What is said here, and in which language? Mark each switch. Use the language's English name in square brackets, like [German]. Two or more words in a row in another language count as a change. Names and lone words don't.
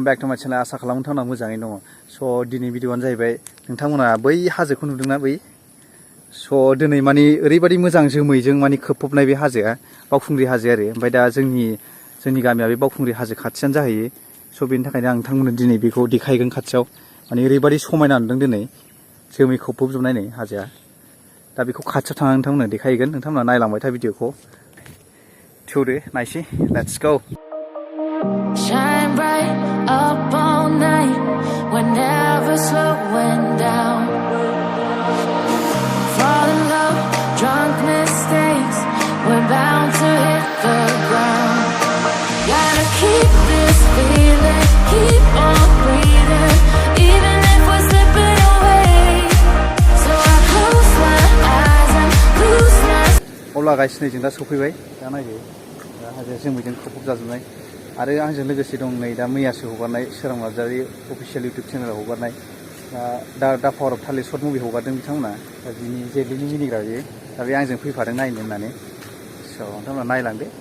[English] back to my channel [Bodo] आसा खालामो नोंथांमोना मोजाङै दङ स' दिनै भिडिअआनो जाहैबाय नोंथांमोना बै हाजोखौ नुदोंना बै स' दिनै माने ओरैबायदि मोजां जोमैजों माने खोबफबनाय बे हाजोआ बावखुंग्रि हाजो आरो ओमफ्राय दा जोंनि गामिया बे बावखुंग्रि हाजो खाथियानो जाहैयो स' बेनि थाखायनो आं नोंथांमोननो दिनै बेखौ देखायगोन खाथियाव माने ओरैबायदि समायना नुदों दिनै जोमै खोबफबजोबनाय नै हाजोआ दा बेखौ खाथियाव थांनानै नोंथांमोननो देखायगोन नोंथांमोना नायलांबाय था भिडिअखौ थौदो नायसै [English] let's go Shine bright up all night, we're never slowing down. Fall in love, drunk mistakes, we're bound to hit the ground. Gotta keep this feeling, keep on breathing, even if we're slipping away. So I close my eyes and lose my. [Bodo] अब्ला गाइस नै जों दा सफैबाय दा नायदो दा हाजोआ जोमैजों खोबफब जाजोबनाय आरो आंजों लोगोसे दं नै दा मैयासो हगारनाय सोरां नार्जारि [English] official YouTube channelआव [Bodo] हगारनाय दा पावार अफ थालिर [English] short movie [Bodo] हगारदों बिथांमोना दा बिनि जेलिनि मिनिग्रा बियो दा बे आंजों फैफादों नायनो होननानै स' नोंथांमोना नायलांदो